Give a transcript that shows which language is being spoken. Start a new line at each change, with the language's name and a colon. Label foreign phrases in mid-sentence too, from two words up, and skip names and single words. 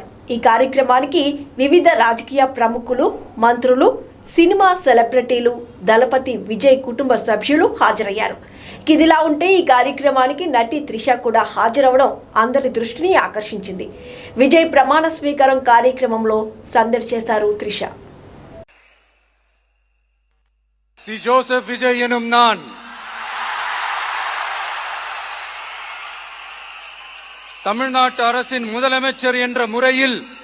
Telugu: ఈ కార్యక్రమానికి వివిధ రాజకీయ ప్రముఖులు, మంత్రులు,
English: cinema celebrities,
Telugu: దళపతి విజయ్ కుటుంబ సభ్యులు హాజరయ్యారు. ఇదిలా ఉంటే ఈ కార్యక్రమానికి నటి త్రిష కూడా హాజరవడం అందరి దృష్టిని ఆకర్షించింది. విజయ్ ప్రమాణ స్వీకారం కార్యక్రమంలో సందడి చేశారు త్రిష.
Tamil: சி ஜோசப் விஜய் எனும் நான் தமிழ்நாட்டு அரசின் முதலமைச்சர் என்ற முறையில்